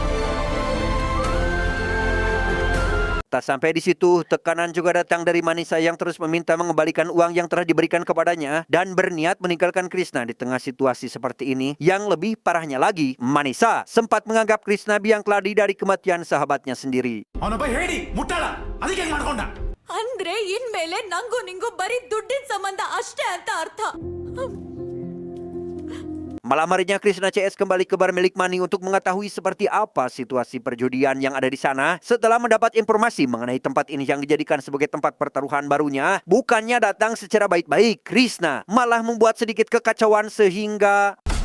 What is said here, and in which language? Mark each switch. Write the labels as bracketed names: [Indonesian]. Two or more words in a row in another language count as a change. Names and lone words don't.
[Indonesian] Tak sampai di situ, tekanan juga datang dari Manisa yang terus meminta mengembalikan uang yang telah diberikan kepadanya dan berniat meninggalkan Krishna di tengah situasi seperti ini. Yang lebih parahnya lagi, Manisa sempat menganggap Krishna biang keladi dari kematian sahabatnya sendiri. [Kannada] ಅವನೊಬ್ಬ ಹೇಳಿ ಮುಟ್ಟಾಳ ಅದಕ್ಕೆ ಹೆಂಗ್ ಮಾಡ್ಕೊಂಡ? ಅಂದ್ರೆ ಇನ್ಮೇಲೆ ನಂಗೂ ನಿಂಗೂ ಬರೀ ದುಡ್ಡಿನ ಸಂಬಂಧ ಅಷ್ಟೇ ಅಂತ ಅರ್ಥ. [Indonesian] Malam harinya Krishna CS kembali ke bar milik Mani untuk mengetahui seperti apa situasi perjudian yang ada di sana. Setelah mendapat informasi mengenai tempat ini yang dijadikan sebagai tempat pertaruhan barunya, bukannya datang secara baik-baik, Krishna malah membuat sedikit kekacauan sehingga...